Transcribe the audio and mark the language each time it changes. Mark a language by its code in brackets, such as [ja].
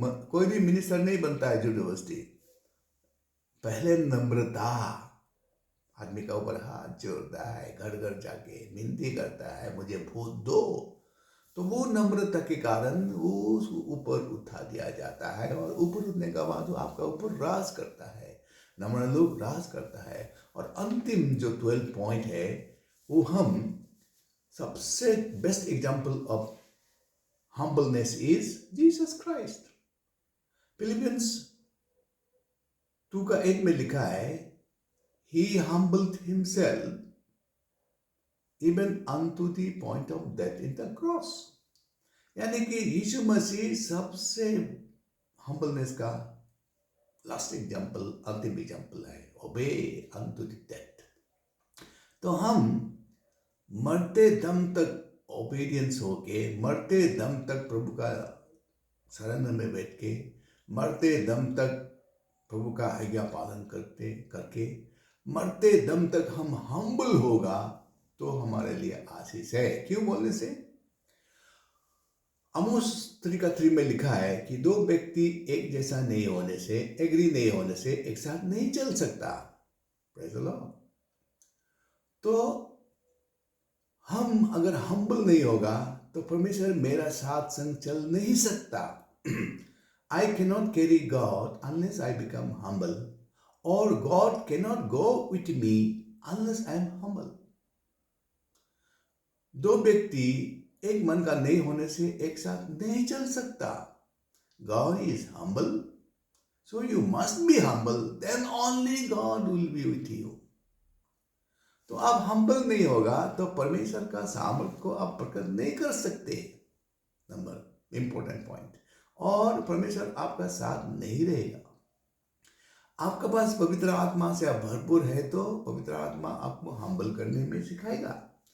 [hi] कोई भी मिनिस्टर नहीं बनता है यूनिवर्सिटी। पहले नम्रता, आदमी का ऊपर हाथ जोड़ता है, घर घर जाके विनती करता है मुझे वोट दो, तो वो नम्रता के कारण वो ऊपर उठा दिया जाता है, और ऊपर उठने का बाद वो आपका ऊपर राज करता है। नम्र लोग राज करता है। और अंतिम जो 12 पॉइंट है, वो हम सबसे [en] Best example of humbleness is Jesus Christ। [hi] Philippians 2 का 8 में लिखा है, [en] He humbled himself even unto the point of death in the cross। [hi] यानी कि यीशु मसीह सबसे हम्बलनेस का लास्ट एग्जाम्पल, अंतिम एग्जाम्पल है, [en] Obey unto the death. [hi] तो हम मरते दम तक ओबीडियंस होके, मरते दम तक प्रभु का शरण में बैठ के, मरते दम तक प्रभु का आज्ञा पालन करके मरते दम तक हम हम्बल होगा तो हमारे लिए आशीष है। क्यों बोलने से? आमोस 3:3 में लिखा है कि दो व्यक्ति एक जैसा नहीं होने से, एग्री नहीं होने से एक साथ नहीं चल सकता। [en] Praise the Lord. [hi] तो हम अगर हम्बल नहीं होगा तो परमेश्वर मेरा साथ संग चल नहीं सकता। [en] I cannot carry God unless I become humble, or God cannot go with me unless I am humble। [hi] दो व्यक्ति एक मन का नहीं होने से एक साथ नहीं चल सकता। [en] God is humble, so you must be humble, then only God will be with you। [hi] तो आप हम्बल नहीं होगा तो परमेश्वर का सामर्थ्य को आप प्रकट नहीं कर सकते। Number important point. और परमेश्वर आपका साथ नहीं रहेगा। आपका पास पवित्र आत्मा से आप भरपूर है तो पवित्र आत्मा आपको हम्बल करने में सिखाएगा।